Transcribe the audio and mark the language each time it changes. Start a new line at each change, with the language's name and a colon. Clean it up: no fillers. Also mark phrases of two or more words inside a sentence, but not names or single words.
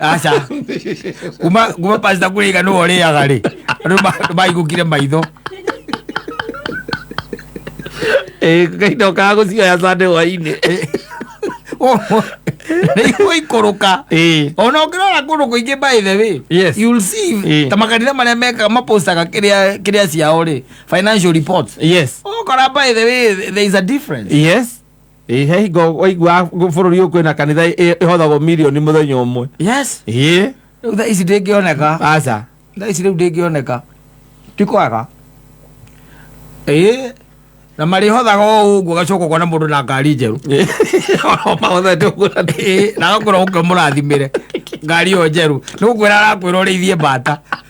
Kikuyu: aca kuma pastor kuriga no oriaga ri andu maigukire maitho Ngai ndokaga gucioya Sunday hwaini Nĩguo ikuruka ona ũngĩrora kũndũ kũingĩ
English: by the way you'll see
Kikuyu: ta makanitha marĩa mekaga mapostaga kĩrĩa ciao rĩ
English: financial reports
Kikuyu: ũkora
English: by the way there is a difference
Kikuyu: hingo waigua bũrũri ũyũ kwĩna kanitha ĩhothagwo mirioni mũthenya ũmwe rĩu thaa ici ndĩngĩoneka aca thaa ici rĩu ndĩngĩoneka ti kwaga na marihothaga ũguo gacoka kwana mũndũ na ngari njerũ na gakwĩra ũkĩmũrathimĩre ngari ĩyo njerũ nĩ gũkwĩra arakwĩra ũrĩithie mbata